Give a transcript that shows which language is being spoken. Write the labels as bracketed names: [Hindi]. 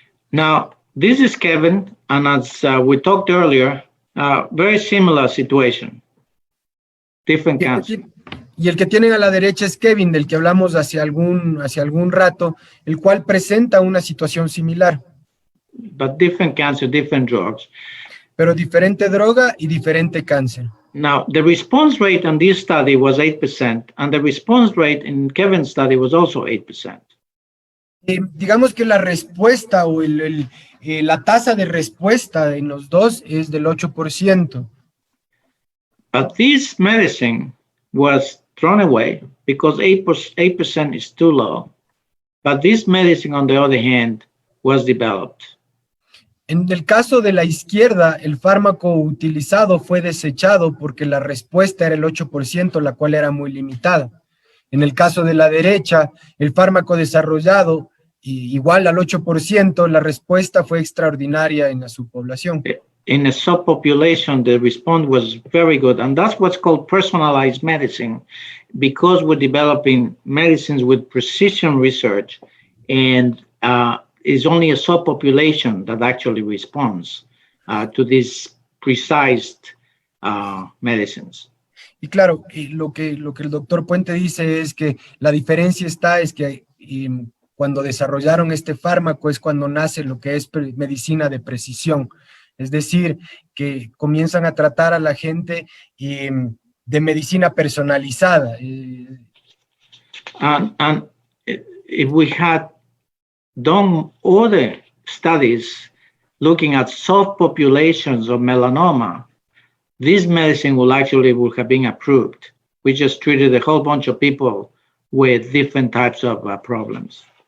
[English] Now, this is Kevin, and as we talked earlier, very similar situation, different cancer. [Spanish] Y el que tienen a la derecha es Kevin, del que hablamos hace algún rato, el cual presenta una situación similar. [English] But different cancer, different drugs. [Spanish] Pero diferente droga y diferente cáncer. [English] Now, the response rate on this study was 8%, and the response rate in Kevin's study was also 8%. [Spanish] Digamos que la respuesta o la tasa de respuesta en los dos es del 8%. [English] But this medicine was thrown away because 8% is too low. But this medicine, on the other hand, was developed. [Spanish] En el caso de la izquierda, el fármaco utilizado fue desechado porque la respuesta era el 8%, la cual era muy limitada. En el caso de la derecha, el fármaco desarrollado, igual al 8%, la respuesta fue extraordinaria en la subpoblación. [English] In a subpopulation, the response was very good, and that's what's called personalized medicine, because we're developing medicines with precision research, and it's only a subpopulation that actually responds to these precise medicines. [Spanish] Y claro, lo que el doctor Puente dice es que la diferencia es que cuando desarrollaron este fármaco es cuando nace lo que es medicina de precisión. Es decir, que comienzan a tratar a la gente de medicina personalizada. [English] And if we had done other studies looking at subpopulations of melanoma, this medicine would have been approved. We just treated a whole bunch of people with different types of problems.